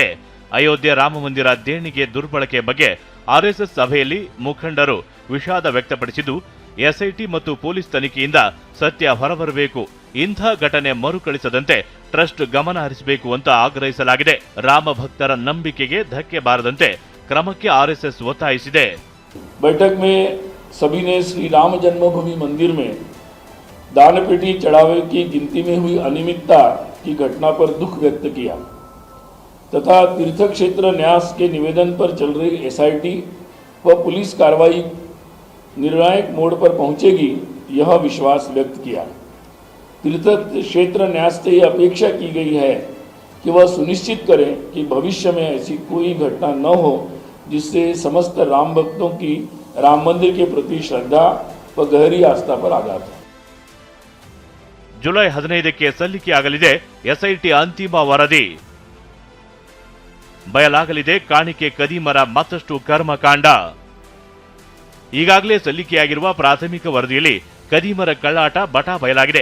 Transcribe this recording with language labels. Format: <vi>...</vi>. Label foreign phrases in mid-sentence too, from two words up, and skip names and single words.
<kn>ಅಯೋಧ್ಯೆ ರಾಮ ಮಂದಿರ ದೇಣಿಗೆ ದುರ್ಬಳಕೆ ಬಗ್ಗೆ ಆರ್ಎಸ್ಎಸ್ ಸಭೆಯಲ್ಲಿ ಮುಖಂಡರು ವಿಷಾದ ವ್ಯಕ್ತಪಡಿಸಿದ್ದು, ಎಸ್ಐಟಿ ಮತ್ತು ಪೊಲೀಸ್ ತನಿಖೆಯಿಂದ ಸತ್ಯ ಹೊರಬರಬೇಕು, ಇಂಥ ಘಟನೆ ಮರುಕಳಿಸದಂತೆ ಟ್ರಸ್ಟ್ ಗಮನ ಹರಿಸಬೇಕು ಅಂತ ಆಗ್ರಹಿಸಲಾಗಿದೆ. ರಾಮ ಭಕ್ತರ ನಂಬಿಕೆಗೆ ಧಕ್ಕೆ ಬಾರದಂತೆ ಕ್ರಮಕ್ಕೆ ಆರ್ಎಸ್ಎಸ್ ಒತ್ತಾಯಿಸಿದೆ.</kn> <hi>बैठक में सभी ने श्री राम जन्मभूमि मंदिर में दान पेटी चढ़ावे की गिनती में हुई अनियमितता की घटना पर दुख व्यक्त किया तथा तीर्थ क्षेत्र न्यास के निवेदन पर चल रही एसआईटी व पुलिस कार्रवाई निर्णायक मोड़ पर पहुंचेगी यह विश्वास व्यक्त किया। तीर्थ क्षेत्र न्यास से यह अपेक्षा की गई है कि वह सुनिश्चित करें कि भविष्य में ऐसी कोई घटना न हो जिससे समस्त राम भक्तों की राम मंदिर के प्रति श्रद्धा व गहरी आस्था पर आघात हो।</hi> <kn>ಜುಲೈ 15ಕ್ಕೆ ಸಲ್ಲಿಕೆಯಾಗಲಿದೆ ಎಸ್ಐಟಿ ಅಂತಿಮ ವರದಿ. ಬಯಲಾಗಲಿದೆ ಕಾಣಿಕೆ ಕದೀಮರ ಮತ್ತಷ್ಟು ಕರ್ಮಕಾಂಡ. ಈಗಾಗಲೇ ಸಲ್ಲಿಕೆಯಾಗಿರುವ ಪ್ರಾಥಮಿಕ ವರದಿಯಲ್ಲಿ ಕದೀಮರ ಕಳ್ಳಾಟ ಬಟಾ ಬಯಲಾಗಿದೆ.</kn>